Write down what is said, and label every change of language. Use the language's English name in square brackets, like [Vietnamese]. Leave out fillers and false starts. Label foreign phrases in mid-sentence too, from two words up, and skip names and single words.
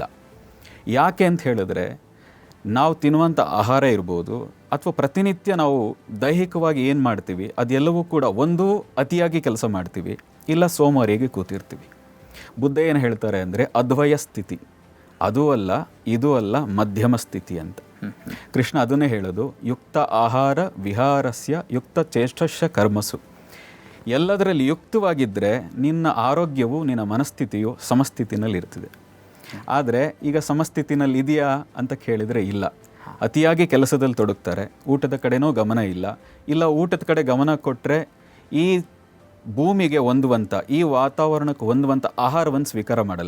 [Kannada] ಯಾಕೆ ಅಂತ ಹೇಳಿದ್ರೆ ನಾವು ತಿನ್ನುವಂಥ ಆಹಾರ ಇರ್ಬೋದು ಅಥವಾ ಪ್ರತಿನಿತ್ಯ ನಾವು ದೈಹಿಕವಾಗಿ ಏನು ಮಾಡ್ತೀವಿ ಅದೆಲ್ಲವೂ ಕೂಡ ಒಂದು ಅತಿಯಾಗಿ ಕೆಲಸ ಮಾಡ್ತೀವಿ, ಇಲ್ಲ ಸೋಮಾರಿಯಾಗಿ ಕೂತಿರ್ತೀವಿ. ಬುದ್ಧ ಏನು ಹೇಳ್ತಾರೆ ಅಂದರೆ ಅದ್ವಯ ಸ್ಥಿತಿ, ಅದೂ ಅಲ್ಲ ಇದೂ ಅಲ್ಲ, ಮಧ್ಯಮ ಸ್ಥಿತಿ ಅಂತ. ಕೃಷ್ಣ ಅದನ್ನೇ ಹೇಳೋದು, [Sanskrit] ಯುಕ್ತ ಆಹಾರ ವಿಹಾರಸ್ಯ ಯುಕ್ತ ಚೇಷ್ಟಸ್ಯ ಕರ್ಮಸು. [Kannada] ಎಲ್ಲದರಲ್ಲಿ ಯುಕ್ತವಾಗಿದ್ದರೆ ನಿನ್ನ ಆರೋಗ್ಯವು ನಿನ್ನ ಮನಸ್ಥಿತಿಯು ಸಮಸ್ಥಿತಿನಲ್ಲಿ ಇರ್ತದೆ. ಆದರೆ ಈಗ ಸಮಸ್ಥಿತಿನಲ್ಲಿ ಇದೆಯಾ ಅಂತ ಕೇಳಿದರೆ ಇಲ್ಲ. ಅತಿಯಾಗಿ ಕೆಲಸದಲ್ಲಿ ತೊಡಗ್ತಾರೆ, ಊಟದ ಕಡೆನೂ ಗಮನ ಇಲ್ಲ, ಇಲ್ಲ ಊಟದ ಕಡೆ ಗಮನ ಕೊಟ್ಟರೆ ಈ ಭೂಮಿಗೆ ಹೊಂದುವಂಥ, ಈ ವಾತಾವರಣಕ್ಕೆ ಹೊಂದುವಂಥ ಆಹಾರವನ್ನು ಸ್ವೀಕಾರ ಮಾಡಲ್ಲ.